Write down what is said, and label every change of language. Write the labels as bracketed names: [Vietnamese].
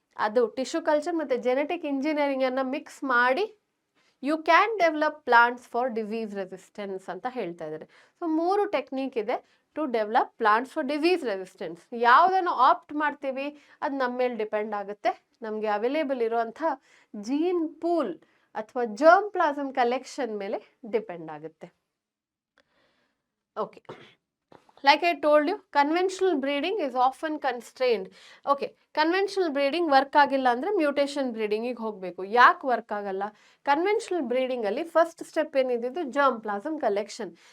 [Kannada] ಅದು tissue culture ಮತ್ತು genetic ಇಂಜಿನಿಯರಿಂಗನ್ನು mix ಮಾಡಿ [English] you can develop plants for disease resistance [Kannada] ಅಂತ ಹೇಳ್ತಾ ಇದ್ದಾರೆ. [English] So 3 technique ಇದೆ to develop plants for disease resistance. [Kannada] ಯಾವುದನ್ನು ಆಪ್ಟ್ ಮಾಡ್ತೀವಿ ಅದು ನಮ್ಮ ಮೇಲೆ ಡಿಪೆಂಡ್ ಆಗುತ್ತೆ. ನಮಗೆ ಅವೈಲೇಬಲ್ ಇರುವಂಥ ಜೀನ್ ಪೂಲ್ ಅಥವಾ ಜರ್ಮ್ ಪ್ಲಾಸಮ್ ಕಲೆಕ್ಷನ್ ಮೇಲೆ ಡಿಪೆಂಡ್ ಆಗುತ್ತೆ. [English] Okay, like I told you, conventional breeding is often constrained. [Kannada] Okay, conventional breeding work ಆಗಿಲ್ಲ ಅಂದರೆ ಮ್ಯೂಟೇಷನ್ ಬ್ರೀಡಿಂಗಿಗೆ ಹೋಗಬೇಕು. ಯಾಕೆ ವರ್ಕ್ ಆಗಲ್ಲ? Conventional ಬ್ರೀಡಿಂಗಲ್ಲಿ first step ಏನಿದ್ದು germ plasm collection.